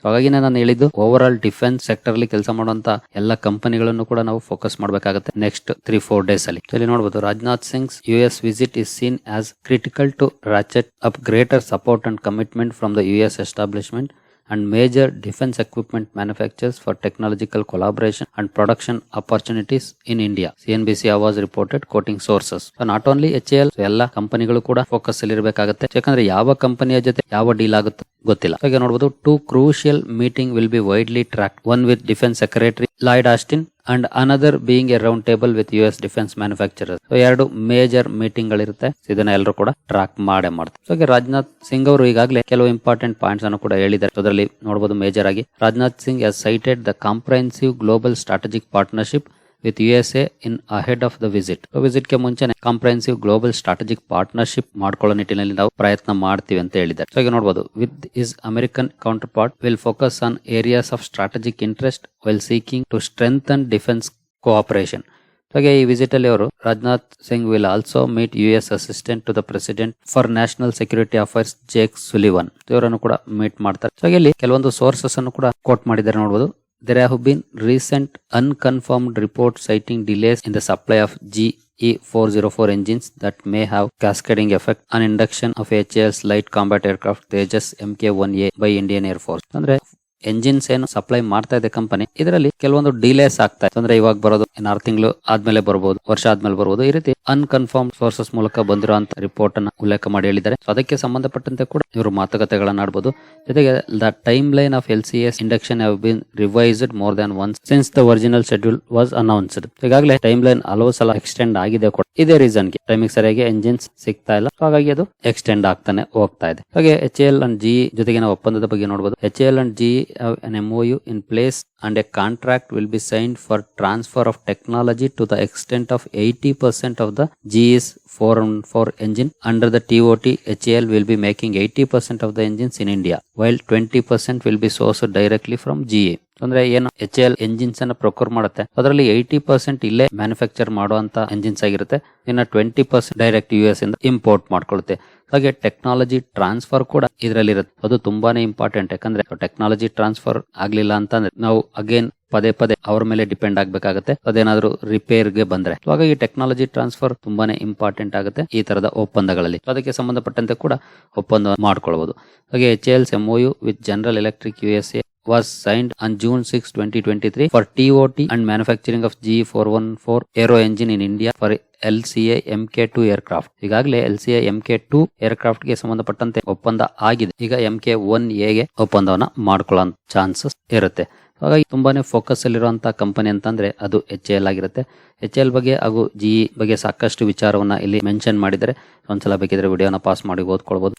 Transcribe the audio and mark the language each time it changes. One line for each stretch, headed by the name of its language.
Kannada: ಹಾಗಾಗಿ ನಾನು ಹೇಳಿದ್ದು ಓವರ್ ಆಲ್ ಡಿಫೆನ್ಸ್ ಸೆಕ್ಟರ್ ಅಲ್ಲಿ ಕೆಲಸ ಮಾಡುವಂತ ಎಲ್ಲ ಕಂಪನಿಗಳನ್ನು ಕೂಡ ನಾವು ಫೋಕಸ್ ಮಾಡಬೇಕಾಗುತ್ತೆ ನೆಕ್ಸ್ಟ್ 3-4 ಡೇಸ್ ಅಲ್ಲಿ. ಇಲ್ಲಿ ನೋಡಬಹುದು,
English: Rajnath Singh US visit is seen as critical to ratchet up greater support and commitment from the US establishment and major defense equipment manufacturers for technological collaboration and production opportunities in India. CNBC was reported quoting sources. So not only HAL,
Kannada: ಎಲ್ಲ ಕಂಪನಿಗಳು ಕೂಡ focus ಅಲ್ಲಿ ಇರಬೇಕಾಗುತ್ತೆ. ಯಾಕಂದ್ರೆ ಯಾವ ಕಂಪನಿಯ ಜೊತೆ ಯಾವ ಡೀಲ್ ಆಗುತ್ತೆ ಗೊತ್ತಿಲ್ಲ. ಹಾಗೆ ನೋಡಬಹುದು,
English: 2 crucial meeting will be widely tracked. One with Defense Secretary Lloyd Austin and another being a round table with US defense manufacturers.
Kannada: So 2 major meeting ಗಳಿರುತ್ತೆ. ಇದನ್ನ ಎಲ್ಲರೂ ಕೂಡ ಟ್ರ್ಯಾಕ್ ಮಾಡೇ ಮಾಡ್ತಾರೆ. ಸೊ ರಾಜನಾಥ್ ಸಿಂಗ್ ಅವರು ಈಗಾಗಲೇ ಕೆಲವು ಇಂಪಾರ್ಟೆಂಟ್ ಪಾಯಿಂಟ್ಸ್ ಅನ್ನು ಕೂಡ ಹೇಳಿದ್ದಾರೆ. ಅದರಲ್ಲಿ ನೋಡಬಹುದು, ಮೇಜರ್ ಆಗಿ
English: Rajnath Singh has cited the comprehensive global strategic partnership with USA in ahead of the visit.
Kannada: So visit ಗೆ ಮುಂಚೆನೆ ಕಾಂಪ್ರಹೆನ್ಸಿವ್ ಗ್ಲೋಬಲ್ ಸ್ಟ್ರಾಟಜಿಕ್ ಪಾರ್ಟ್ನರ್ಶಿಪ್ ಮಾಡ್ಕೊಳ್ಳೋ ನಿಟ್ಟಿನಲ್ಲಿ ನಾವು ಪ್ರಯತ್ನ ಮಾಡ್ತೀವಿ ಅಂತ ಹೇಳಿದ್ದಾರೆ. ಸೊ ಈಗ ನೋಡಬಹುದು,
English: With his American counterpart will focus on areas of strategic interest while seeking to strengthen defense cooperation.
Kannada: ಹಾಗೆ ಈ ವಿಸಿಟ್ ಅಲ್ಲಿ ಅವರು
English: Rajnath Singh will also meet US assistant to the president for national security affairs Jake Sullivan
Kannada: ಇವರನ್ನು ಕೂಡ meet ಮಾಡ್ತಾರೆ. ಹಾಗೆ ಇಲ್ಲಿ ಕೆಲವೊಂದು ಸೋರ್ಸಸ್ ಅನ್ನು ಕೂಡ ಕೋಟ್ ಮಾಡಿದ್ದಾರೆ ನೋಡಬಹುದು.
English: There have been recent unconfirmed reports citing delays in the supply of GE-404 engines that may have cascading effect on induction of HAL's light combat aircraft Tejas Mk-1A by Indian Air Force.
Kannada: ಅಂದ್ರೆ engines ಏನು supply ಮಾಡ್ತಾ ಇದೆ company, ಇದರಲ್ಲಿ ಕೆಲವೊಂದು delays ಆಗ್ತಾ ಇದೆ. ಅಂದ್ರೆ ಇವಾಗ ಬರೋದು 6 ತಿಂಗಳು ಆದ್ಮೇಲೆ ಬರಬಹುದು, ವರ್ಷ ಆದ್ಮೇಲೆ ಬರಬಹುದು. ಈ ರೀತಿ ಅನ್ಕನ್ಫರ್ಮ್ ಸೋರ್ಸಸ್ ಮೂಲಕ ಬಂದಿರುವಂತ ರಿಪೋರ್ಟ್ ಅನ್ನ ಉಲ್ಲೇಖ ಮಾಡಿ ಹೇಳಿದ್ದಾರೆ. ಅದಕ್ಕೆ ಸಂಬಂಧಪಟ್ಟಂತೆ ಕೂಡ ಇವರು ಮಾತುಕತೆಗಳನ್ನ ಆಡಬಹುದು. ಜೊತೆಗೆ
English: The timeline of LCS induction have been revised more than once since the original schedule was announced.
Kannada: ಈಗಾಗಲೇ ಟೈಮ್ ಲೈನ್ ಹಲವು ಸಲ ಎಕ್ಸ್ಟೆಂಡ್ ಆಗಿದೆ ಕೂಡ. ಇದೇ ರೀಸನ್ಗೆ ಟೈಮಿಗೆ ಸರಿಯಾಗಿ ಎಂಜಿನ್ಸ್ ಸಿಗ್ತಾ ಇಲ್ಲ, ಹಾಗಾಗಿ ಅದು ಎಕ್ಸ್ಟೆಂಡ್ ಆಗ್ತಾನೆ ಹೋಗ್ತಾ ಇದೆ. ಹಾಗೆ HAL ಅಂಡ್ GE ಜೊತೆಗಿನ ಒಪ್ಪಂದದ ಬಗ್ಗೆ ನೋಡಬಹುದು.
English: HAL and GE have an MOU in place and a contract will be signed for transfer of technology to the extent of 80% of the GE's 414 engine. Under the TOT, HAL will be making 80% of the engines in India, while 20% will be sourced directly from GE.
Kannada: ಅಂದ್ರೆ ಏನು HAL engines ಅನ್ನ procure ಮಾಡುತ್ತೆ, ಅದರಲ್ಲಿ 80% ಇಲ್ಲೇ manufacture ಮಾಡುವಂತ engines ಆಗಿರುತ್ತೆ, ಇನ್ನ 20% direct US ಇಂದ ಇಂಪೋರ್ಟ್ ಮಾಡ್ಕೊಳ್ಳುತ್ತೆ. ಹಾಗೆ ಟೆಕ್ನಾಲಜಿ ಟ್ರಾನ್ಸ್ಫರ್ ಕೂಡ ಇದರಲ್ಲಿ ಇರುತ್ತೆ. ಅದು ತುಂಬಾನೇ ಇಂಪಾರ್ಟೆಂಟ್. ಯಾಕಂದ್ರೆ ಟೆಕ್ನಾಲಜಿ ಟ್ರಾನ್ಸ್ಫರ್ ಆಗ್ಲಿಲ್ಲ ಅಂತಂದ್ರೆ ನಾವು ಅಗೇನ್ ಪದೇ ಅವ್ರ ಮೇಲೆ ಡಿಪೆಂಡ್ ಆಗ್ಬೇಕಾಗುತ್ತೆ, ಅದೇನಾದ್ರೂ ರಿಪೇರ್ಗೆ ಬಂದ್ರೆ. ಹಾಗಾಗಿ ಟೆಕ್ನಾಲಜಿ ಟ್ರಾನ್ಸ್ಫರ್ ತುಂಬಾನೇ ಇಂಪಾರ್ಟೆಂಟ್ ಆಗುತ್ತೆ ಈ ತರದ ಒಪ್ಪಂದಗಳಲ್ಲಿ. ಅದಕ್ಕೆ ಸಂಬಂಧಪಟ್ಟಂತೆ ಕೂಡ ಒಪ್ಪಂದ ಮಾಡ್ಕೊಳ್ಬಹುದು.
English: ಹಾಗೆ HAL's MOU with General Electric USA was signed on June 6, 2023 for TOT and manufacturing of GE-414 aero engine in India for LCA Mk-2 aircraft.
Kannada: ಈಗಾಗಲೇ LCA Mk-2 ಏರ್ಕ್ರಾಫ್ಟ್ ಗೆ ಸಂಬಂಧಪಟ್ಟಂತೆ ಒಪ್ಪಂದ ಆಗಿದೆ. ಈಗ Mk-1A ಗೆ ಒಪ್ಪಂದವನ್ನ ಮಾಡ್ಕೊಳ್ಳೋ ಚಾನ್ಸಸ್ ಇರುತ್ತೆ. ಹಾಗಾಗಿ ತುಂಬಾನೇ ಫೋಕಸ್ ಅಲ್ಲಿರುವಂತಹ ಕಂಪನಿ ಅಂತಂದ್ರೆ ಅದು HAL ಆಗಿರುತ್ತೆ. HAL ಬಗ್ಗೆ ಹಾಗೂ GE ಬಗ್ಗೆ ಸಾಕಷ್ಟು ವಿಚಾರವನ್ನ ಇಲ್ಲಿ ಮೆನ್ಷನ್ ಮಾಡಿದರೆ ಒಂದ್ಸಲ ಬೇಕಿದ್ರೆ ವಿಡಿಯೋನ ಪಾಸ್ ಮಾಡಿ ಓದ್ಕೊಳ್ಬಹುದು.